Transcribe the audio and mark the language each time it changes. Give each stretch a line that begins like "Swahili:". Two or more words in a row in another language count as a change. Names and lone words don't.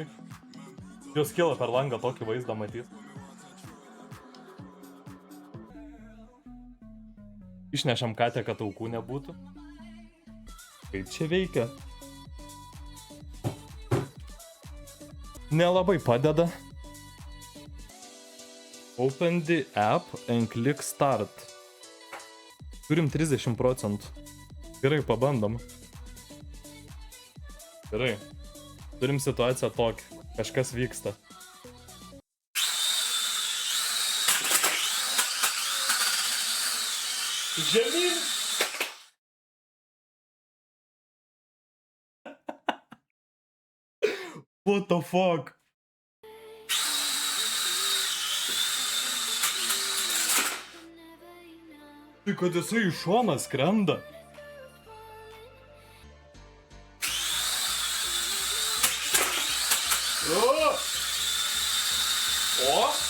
Lithuanian: Jos kyla per langą tokį vaizdą matyt. Išnešam katę, kad aukų nebūtų. Kaip čia veikia? Nelabai padeda.
English: Open the app and click start.
Lithuanian: Turim 30%. Gerai, pabandom. Gerai. Turim situaciją tokią. Kažkas vyksta. Žemyn!
English: What the fuck?
Lithuanian: Tai kad jisai iš šoną skrenda. O!